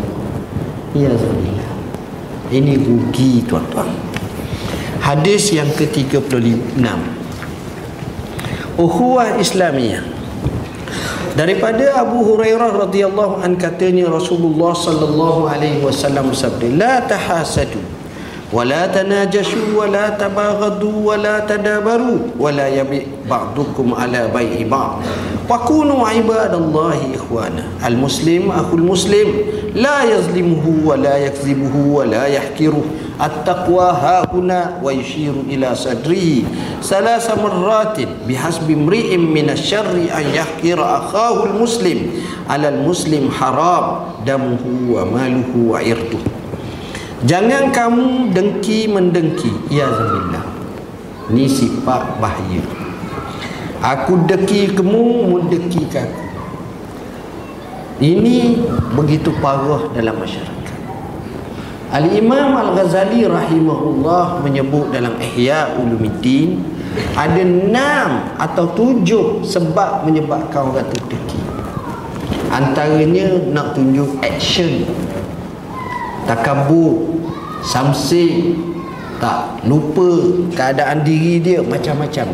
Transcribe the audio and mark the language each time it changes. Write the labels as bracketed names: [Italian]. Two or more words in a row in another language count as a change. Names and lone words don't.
[Malay] Ya Allah. Ini rugi tuan-tuan. Hadis yang ke-36, Ukhuwah Islamiyah. Daripada Abu Hurairah [Arabic] رضي الله عن [Malay] katanya Rasulullah [Arabic] صلى الله عليه وسلم [Malay] bersabda, [Arabic] لا تحاسدوا ولا تناجشوا ولا تباغضوا ولا تدابروا ولا يبع بعضكم على بيع بعض وكونوا عباد الله إخوانا. المسلم أخو المسلم لا يظلمه ولا يكذبه ولا يحقره. التقوى ها هنا ويشير إلى صدره ثلاث مرات بحسب امرئ من الشر أن يحقر أخاه المسلم على المسلم حرام دمه وماله وعرضه. [Malay] Jangan kamu dengki mendengki. Ya Zamillah. Ini sifat bahaya. Aku deki kamu, mu deki aku. Ini begitu parah dalam masyarakat. Al-Imam Al-Ghazali rahimahullah menyebut dalam Ihya Ulumuddin ada 6 atau 7 sebab menyebabkan orang tu deki. Antaranya nak tunjuk action, takabur, samsik, tak lupa keadaan diri dia, macam-macam.